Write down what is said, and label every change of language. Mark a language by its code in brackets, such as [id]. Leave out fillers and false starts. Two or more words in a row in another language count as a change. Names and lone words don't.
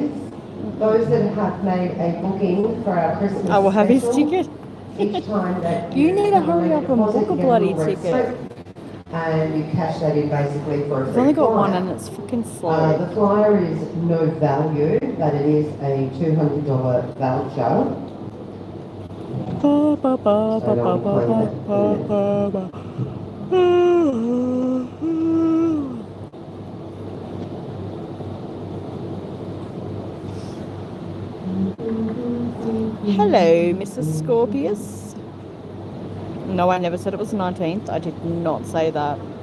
[en] is, those that have made a booking for our Christmas I will have his special, ticket. Each time that You need to come hurry make up and deposit, book a you get bloody little red ticket. slip, and you cash that in basically for a I've free only got flyer. one and it's fucking slow. The flyer is no value, but it is a $200 voucher. Ba, ba, ba, So ba, don't ba, claim ba, that. ba, ba, ba. Hello, Mrs. Scorpius. No, I never said it was the 19th. I did not say that.